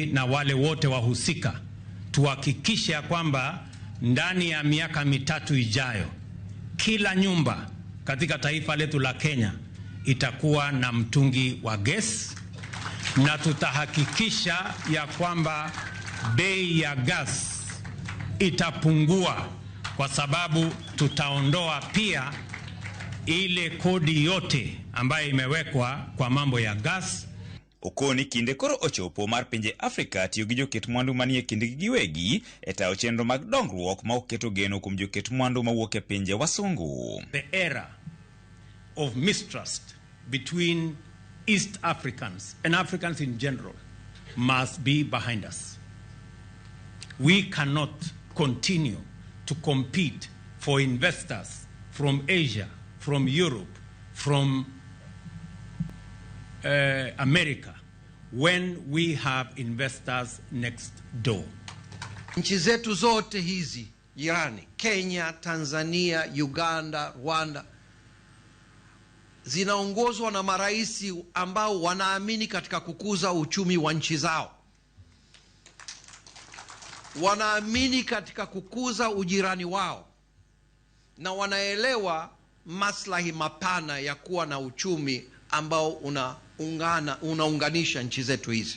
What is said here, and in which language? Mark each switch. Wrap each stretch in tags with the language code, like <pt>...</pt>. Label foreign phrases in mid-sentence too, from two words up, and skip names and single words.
<sw>na wale wote wahusika tuhakikishe ya kwamba ndani ya miaka mitatu ijayo kila nyumba katika taifa letu la Kenya itakuwa na mtungi wa gas, na tutahakikisha ya kwamba bei ya gas itapungua kwa sababu tutaondoa pia ile kodi yote ambayo imewekwa kwa mambo ya gas.</sw> <luo>Okoni kinde koro ochopo mar pinje Afrika tiyo gi joket mwandu manie kindgi giwegi e tayo chenro mag dongruok ma oketo geno kuom joket mwandu mawuok e pinje wasungu.</luo> <en>The era of mistrust between East Africans and Africans in general must be behind us. We cannot continue to compete for investors from Asia, from Europe, from America when we have investors next door.</en> <sw>Nchi zetu zote hizi jirani, Kenya, Tanzania, Uganda, Rwanda, zinaongozwa na maraisi ambao wanaamini katika kukuza uchumi wa nchi zao. Wanaamini katika kukuza ujirani wao na wanaelewa maslahi mapana ya kuwa na uchumi ambao unaunganisha nchi zetu hizi.</sw>